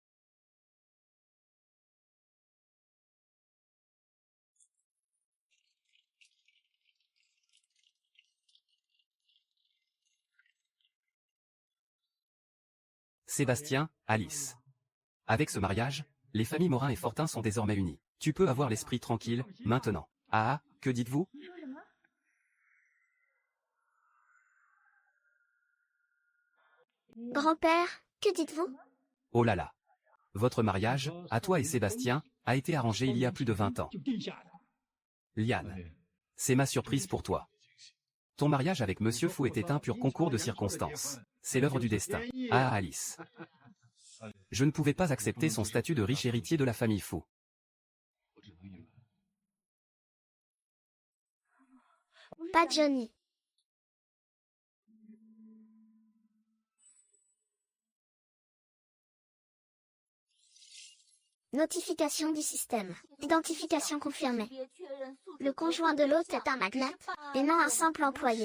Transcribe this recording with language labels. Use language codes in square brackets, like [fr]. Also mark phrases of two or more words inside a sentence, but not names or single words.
[fr] Sébastien, Alice. Avec ce mariage, les familles Morin et Fortin sont désormais unies. Tu peux avoir l'esprit tranquille, maintenant. Ah, que dites-vous? [zh] 你说什么？ [fr] Grand-père, que dites-vous? Oh là là. Votre mariage, à toi et Sébastien, a été arrangé il y a plus de 20 ans. [zh] 阿 Liane, 里， [fr] c'est ma surprise pour toi. Ton mariage avec Monsieur Fou était un pur concours de circonstances. C'est l'œuvre du destin. Ah Alice. Je ne pouvais pas accepter son statut de riche héritier de la famille Fou. [zh] 我只能隐瞒。 [fr] Pas Johnny. Notification du système. Identification confirmée. Le conjoint de l'hôte est un magnate, et non un simple employé.